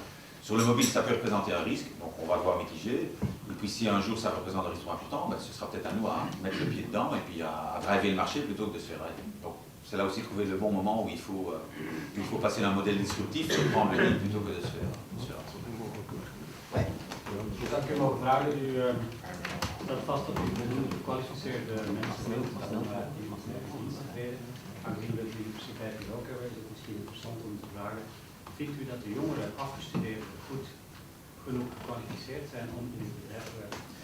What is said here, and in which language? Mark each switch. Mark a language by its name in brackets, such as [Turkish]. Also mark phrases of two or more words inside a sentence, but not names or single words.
[French] Sur le mobile, ça peut représenter un risque, donc on va le voir mitigé. Et puis si un jour ça représente un risque trop important, ben, ce sera peut-être à nous à mettre le pied dedans et puis à driver le marché plutôt que de se faire driver. Donc c'est là aussi trouver le bon moment où il faut passer d'un modèle disruptif et prendre le lead plutôt que de se faire. Ouais. [Dutch] Dat kunnen we ook vragen. U stelt vast dat u voldoende gekwalificeerde mensen wilt om iemand te installeren. Aangezien we het universiteit ook hebben, is het misschien interessant om te vragen. Vindt u dat de jongeren afgestudeerden goed genoeg gekwalificeerd zijn om in het bedrijf te werken?